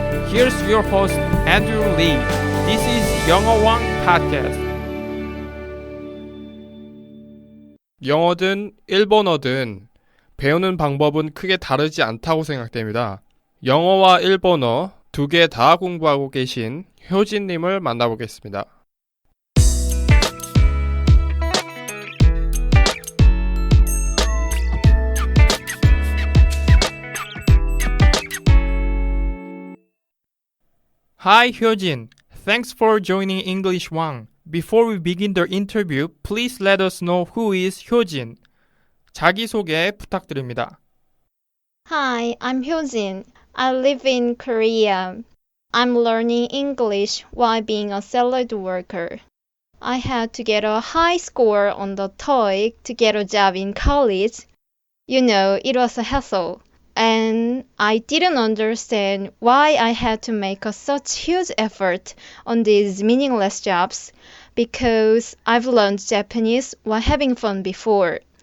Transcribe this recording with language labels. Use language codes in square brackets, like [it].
[en] Here's your host, Andrew Lee. This is 영어왕 podcast. [ko] 영어든 일본어든 배우는 방법은 크게 다르지 않다고 생각됩니다. 영어와 일본어 두 개 다 공부하고 계신 효진님을 만나보겠습니다. [en] Hi Hyojin, thanks for joining English Wang. Before we begin the interview, please let us know who is Hyojin. [ko] 자기소개 부탁드립니다. [en] Hi, I'm Hyojin. I live in Korea. I'm learning English while being a salaried worker. I had to get a high score on the TOEIC to get a job in college. You know, it was a hassle. And I didn't understand why I had to make such huge effort on these meaningless jobs because I've learned Japanese while having fun before.